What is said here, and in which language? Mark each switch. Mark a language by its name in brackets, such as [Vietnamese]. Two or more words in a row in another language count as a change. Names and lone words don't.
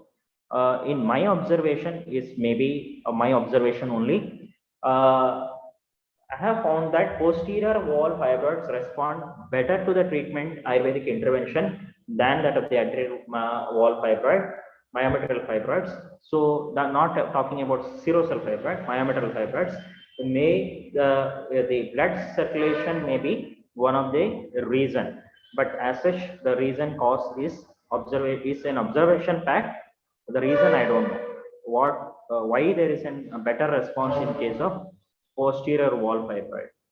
[English] In my observation, is maybe my observation only, I have found that posterior wall fibroids respond better to the treatment Ayurvedic intervention than that of the anterior wall fibroid, myometrial fibroids. So not talking about serosal fibroid, myometrial fibroids. The blood circulation may be one of the reason, but as such the reason cause is an observation fact. The reason I don't know why there is a better response in case of posterior wall fibroid.